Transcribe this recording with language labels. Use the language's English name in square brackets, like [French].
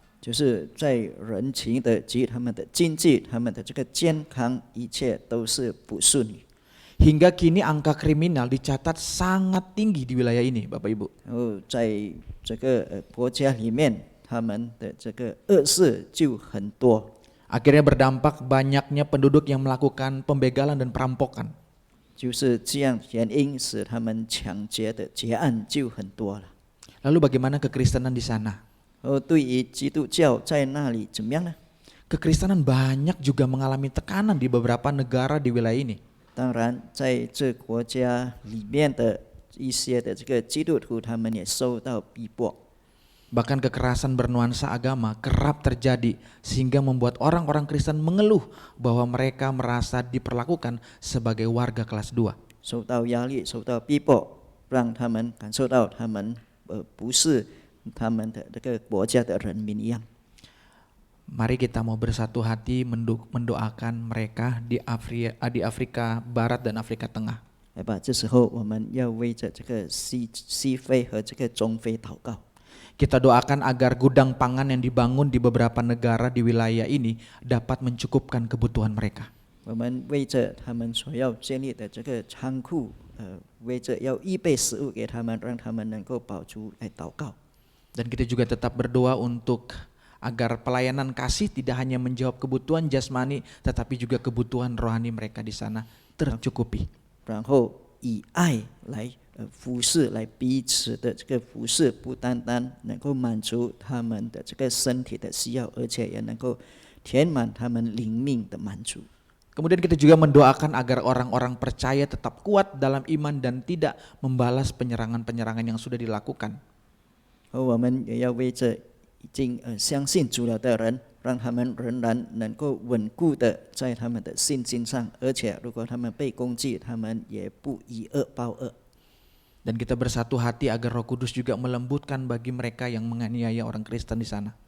[Chinese] 就是在人情的及他们的经济、他们的这个健康，一切都是不顺利。 [Indonesian] Hingga kini angka kriminal dicatat sangat tinggi di wilayah ini, Bapak Ibu. [Chinese] 然后在这个国家里面，他们的这个恶事就很多。 [Indonesian] Akhirnya berdampak banyaknya penduduk yang melakukan pembegalan dan perampokan. [Chinese] 就是这样原因使他们抢劫的劫案就很多了。 [Indonesian] Lalu bagaimana kekristenan di sana? [Chinese] 对于基督教在那里怎么样呢？ [Indonesian] Kekristenan banyak juga mengalami tekanan di beberapa negara di wilayah ini. [Chinese] 当然，在这国家里面的一些的这个基督徒，他们也受到逼迫。 [Indonesian] Bahkan kekerasan bernuansa agama kerap terjadi sehingga membuat orang-orang Kristen mengeluh bahwa mereka merasa diperlakukan sebagai warga kelas 2. [Chinese] 受到压力、受到逼迫，让他们感受到他们不是他们的这个国家的人民一样。 [Indonesian] Mari kita mau bersatu hati mendoakan mereka di Afrika Barat dan Afrika Tengah. [Chinese] 来吧，这时候我们要为着这个西非和这个中非祷告。 [Indonesian] Kita doakan agar gudang pangan yang dibangun di beberapa negara di wilayah ini dapat mencukupkan kebutuhan mereka. [Chinese] 我们为着他们所要建立的这个仓库，为着要预备食物给他们，让他们能够饱足来祷告。 [Indonesian] Dan kita juga tetap berdoa untuk agar pelayanan kasih tidak hanya menjawab kebutuhan jasmani tetapi juga kebutuhan rohani mereka di sana tercukupi. [Chinese] 然后以爱来服侍，来彼此的这个服侍，不单单能够满足他们的这个身体的需要，而且也能够填满他们灵命的满足。 [Indonesian] Kemudian kita juga mendoakan agar orang-orang percaya tetap kuat dalam iman dan tidak membalas penyerangan-penyerangan yang sudah dilakukan. [Chinese] 而我们也要为着已经相信主了的人，让他们仍然能够稳固的在他们的信心上，而且如果他们被攻击，他们也不以恶报恶。 [Indonesian] Dan kita bersatu hati agar Roh Kudus juga melembutkan bagi mereka yang menganiaya orang Kristen di sana.